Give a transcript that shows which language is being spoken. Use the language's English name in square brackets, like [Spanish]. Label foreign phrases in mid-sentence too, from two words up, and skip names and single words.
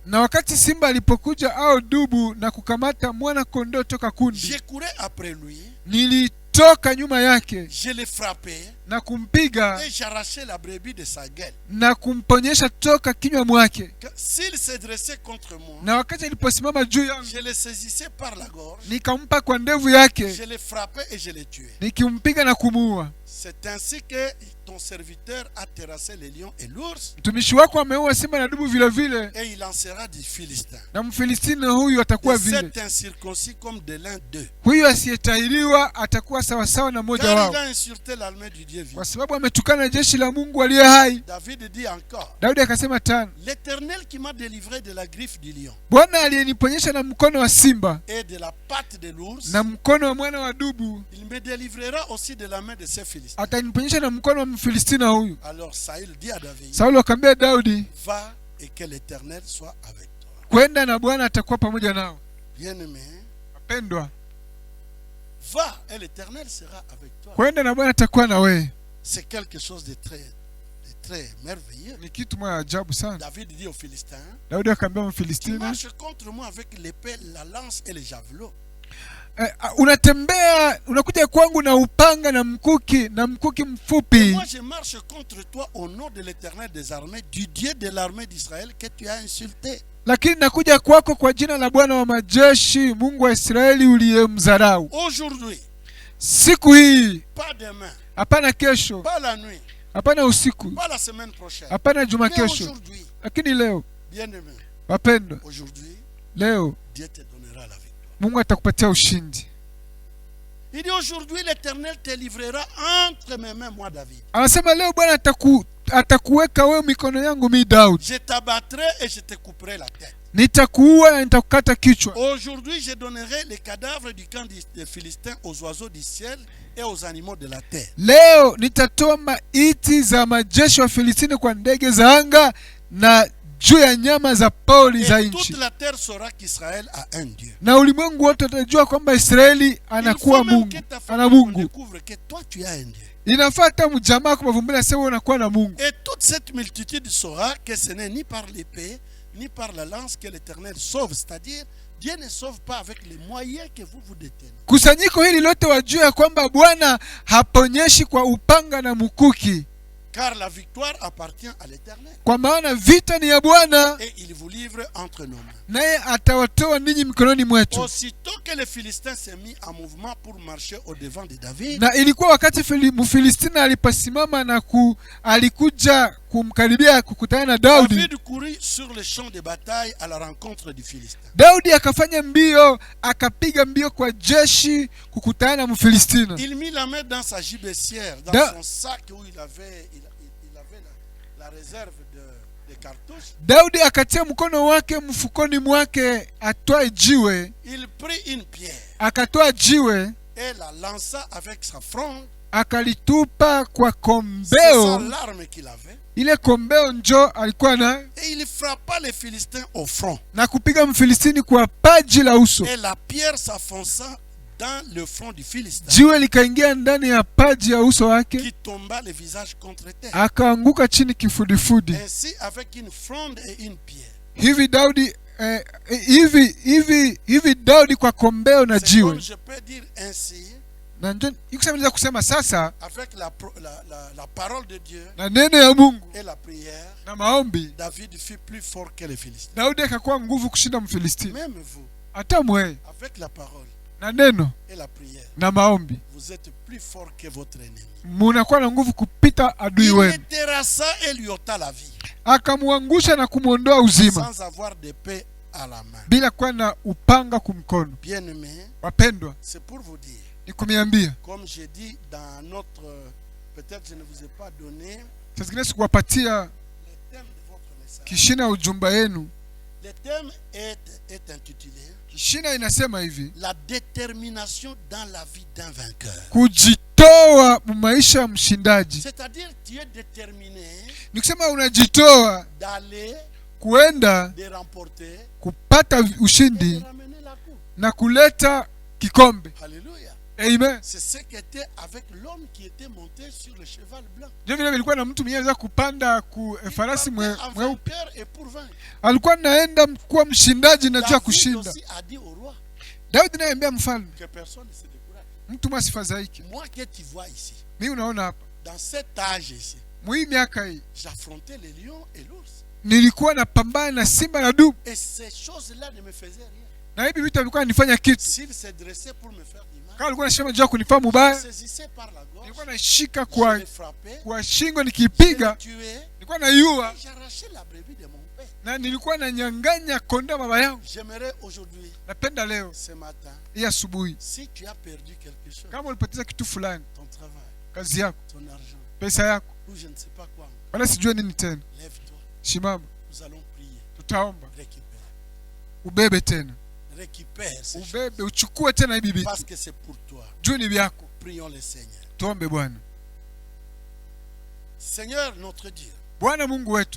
[Swahili] na wakati simba alipokuja au dubu na kukamata mwana kondoo toka kundi, [French] je courais après lui, [Swahili] nikatoka nyuma yake [French] je l'ai frappé [Swahili] na kumpiga [French] et j'arrachais la brebis de sa gueule. [Swahili] na kumponyesha toka kinywa mwake. [French] S'il se dressait contre moi, [Swahili] Na wakati aliposimama juu yangu, [French] je le saisissais par la gorge, [Swahili] nikampa kwa ndevu yake, [French] je le frappais et je le tuais. [Swahili] nikimpiga na kumuua. [French] C'est ainsi que ton serviteur a terrassé les lions et l'ours, [Swahili] Mtumishi wako ameua simba na dubu vile vile, [French] et il en sera du Philistin. [Swahili] na Mfilistini huyu atakuwa [French] De [Swahili] vile. [French] cet incirconcis comme de l'un d'eux. [Swahili] Huyu asiyetahiriwa atakuwa sawasawa na mmoja [French] Car [Swahili] wao, [French] il a insulté l'armée du Dieu vivant. [Swahili] kwa sababu ametukana jeshi la Mungu aliye hai. [French] David dit encore, [Swahili] Daudi akasema tano, [French] l'Éternel qui m'a délivré de la griffe du lion [Swahili] Bwana aliyeniponyesha na mkono wa simba [French] et de la patte de l'ours, [Swahili] na mkono wa mwana wa dubu, [French] il me délivrera aussi de la main de ces Philistins. [Swahili] ataniponyesha na mkono wa Mfilistina huyu. [French] Alors Saül dit à David, [Swahili] Saulo akamwambia Daudi, [French] va et que l'Éternel soit avec toi. [Swahili] kwenda na Bwana atakuwa pamoja nao. [French] Bien-aimé, [Swahili] Wapendwa, [French] va et l'Éternel sera avec toi. [Swahili] kwenda na Bwana atakuwa na wewe. [French] C'est quelque chose de très merveilleux. [Swahili] Ni kitu moja ajabu sana. [French] David dit aux Philistins, [Swahili] Daudi akamwambia [French] tu [Swahili] Mfilistina, [French] marches contre moi avec l'épée, la lance et le javelot. [Swahili] Unatembea, unakuja kwangu na upanga na mkuki mfupi. [French] Moi je marche contre toi au nom de l'Éternel des armées, du Dieu de l'armée d'Israël que tu as insulté. [Swahili] Lakini nakuja kwako kwa jina la Bwana wa majeshi, Mungu wa Israeli uliyemdharau. [French] Aujourd'hui, [Swahili] Siku hii, [French] pas demain, [Swahili] hapana kesho, [French] pas la nuit, [Swahili] hapana usiku, [French] pas la semaine prochaine, [Swahili] hapana juma [French] mais [Swahili] kesho, [French] aujourd'hui, [Swahili] lakini leo. [French] bien-aimé, [Swahili] Wapendwa, [French] aujourd'hui, [Swahili] leo [French] Dieu te donnera la victoire. [Swahili] Mungu atakupatia ushindi. [French] Il dit aujourd'hui l'Éternel te livrera entre mes mains, moi David. [Swahili] Anasema leo Bwana atakuweka wewe mikono yangu mimi Daudi. [French] Je t'abattrai et je te couperai la tête. [Swahili] Nitakuua na nitakukata kichwa. [French] Aujourd'hui je donnerai les cadavres du camp des Philistins aux oiseaux du ciel et aux animaux de la terre. [Swahili] Leo nitatoa maiti za majeshi wa Filistini kwa ndege za anga na juu ya nyama za pori za [French] Et [Swahili] nchi. [French] toute la terre saura qu'Israël a un Dieu. [Swahili] Na ulimwengu wote utajua kwamba Israeli anakuwa Mungu, ana Mungu. [French] Découvre que toi tu as un Dieu. [Swahili] Inafaa hata mjamaa kwa mavumbile asema unakuwa na Mungu. [French] Et toute cette multitude saura que ce n'est ni par l'épée ni par la lance que l'Éternel sauve, c'est-à-dire Dieu ne sauve pas avec les moyens que vous détenez. [Swahili] Kusanyiko hili lote wajua ya kwamba Bwana haponyeshi kwa upanga na mkuki, [French] Car la victoire appartient à l'Éternel. [Swahili] kwa maana vita ni ya Bwana, [French] Et il vous livre entre nos mains. [Swahili] naye atawatoa ninyi mikononi mwetu. [French] Aussitôt que les Philistins s'est mis en mouvement pour marcher au devant de David, [Swahili] Na ilikuwa wakati Mfilistina aliposimama na alikuja kumkaribia kukutana na Daudi. [French] David courut sur le champ de bataille à la rencontre du Philistin. [Swahili] Daudi akafanya mbio, akapiga mbio kwa jeshi kukutana na Mfilistina. [French] Il mit la main dans sa gibecière, dans son sac où il avait la réserve de cartouches. [Swahili] Daudi akatia mkono wake mfukoni mwake atwae jiwe. [French] Il prit une pierre [Swahili] Akatoa jiwe, [French] et la lança avec sa fronde. [Swahili] akalitupa kwa [French] C'est ça [Swahili] kombeo. [French] l'arme qu'il avait. [Swahili] Ile kombeo njo alikuwa nayo, [French] Et il frappa les Philistins au front. [Swahili] na kupiga Mfilistini kwa paji la uso. [French] Et la pierre s'enfonça dans le front du Philistin, [Swahili] Jiwe likaingia ndani ya paji ya uso wake, [French] qui tomba le visage contre terre. [Swahili] akaanguka chini kifudifudi. [French] Ainsi, avec une fronde et une pierre. [Swahili] Hivi Daudi hivi Daudi kwa kombeo na [French] C'est comme [Swahili] jiwe. [French] je peux dire ainsi, [Swahili] Na ndio nikusema kusema sasa, [French] avec la parole de Dieu [Swahili] na neno ya Mungu [French] et la prière, [Swahili] na maombi, [French] David fut plus fort que les Philistins. [Swahili] Daudi akakuwa nguvu kushinda Mfilistini. [French] Même vous, [Swahili] Hata mwe [French] avec la parole [Swahili] na neno [French] et la prière, [Swahili] na maombi, [French] vous êtes plus fort que votre ennemi. [Swahili] munakuwa na nguvu kupita adui [French] Il le [Swahili] wenu. [French] terrassa et lui ôta la vie, [Swahili] Akamwangusha na kumwondoa uzima [French] sans avoir d'épée à la main. [Swahili] bila kuwa na upanga kumkono. [French] Bien-aimé, [Swahili] Wapendwa, [French] c'est pour vous dire, [Swahili] ni kumiambia [French] comme j'ai dit dans notre, peut-être je ne vous ai pas donné [Swahili] saa zingine sikuwapatia [French] le thème de votre message. [Swahili] kishina ya ujumba yenu. [French] Le thème est intitulé [Swahili] Kishina inasema hivi: [French] la détermination dans la vie d'un vainqueur. [Swahili] kujitoa maisha ya mshindaji. [French] C'est-à-dire tu es déterminé [Swahili] Ni kusema unajitoa [French] d'aller, [Swahili] kuenda [French] de remporter, [Swahili] kupata [French] et [Swahili] ushindi [French] de ramener la coupe. [Swahili] na kuleta kikombe. [French] Alléluia. [Swahili] Amen. [French] C'est ce qui était avec l'homme qui était monté sur le cheval blanc. [Swahili] Ndio vile vilikuwa na mtu mwenyewe anaweza kupanda [French] Il [Swahili] farasi [French] partait en [Swahili] mweupe. [French] vainqueur et pour vaincre. [Swahili] Alikuwa naenda kuwa mshindaji na jua [French] David [Swahili] kushinda. [French] aussi a dit au roi [Swahili] Daudi naye ambia mfalme [French] que personne ne se décourage. [Swahili] mtu masifadhaike. [French] Moi que tu vois ici, [Swahili] Mimi unaona hapa, [French] dans cet âge ici, [Swahili] mwi miaka hii [French] j'affrontais les lions et l'ours. [Swahili] nilikuwa napambana na simba na dubu, [French] Et ces choses-là ne me faisaient rien. [Swahili] na hivi vitu vilikuwa nifanya kitu. [French] S'ils se dressaient pour me faire du mal, [Swahili] Kama alikuwa anashema juu ya kunifanya mubaya, [French] saisissait par la gorge, [Swahili] nilikuwa nashika [French] je les frappais, [Swahili] kwa shingo [French] je les [Swahili] nikipiga, [French] tuais, [Swahili] nilikuwa naiua, [French] et j'arrachais la brebis de mon père. [Swahili] na nilikuwa nanyang'anya kondoo baba yangu. [French] J'aimerais aujourd'hui, [Swahili] Napenda leo [French] ce matin, [Swahili] hii asubuhi, [French] si tu as perdu quelque chose, [Swahili] kama ulipoteza kitu fulani, [French] ton travail, [Swahili] kazi yako, [French] ton argent, [Swahili] pesa yako, [French] ou je ne sais pas quoi, [Swahili] wala sijue nini tena, [French] lève-toi, [Swahili] shimama, [French] nous allons prier. [Swahili] tutaomba [French] Récupère. [Swahili] ubebe tena, [French] Récupère ces choses. [Swahili] ubebe uchukue tena hivi vitu, [French] Parce que c'est pour toi. [Swahili] juu ni vyako. [French] Prions le Seigneur. [Swahili] Tuombe. Bwana, [French] Seigneur notre Dieu, [Swahili] Bwana Mungu wetu,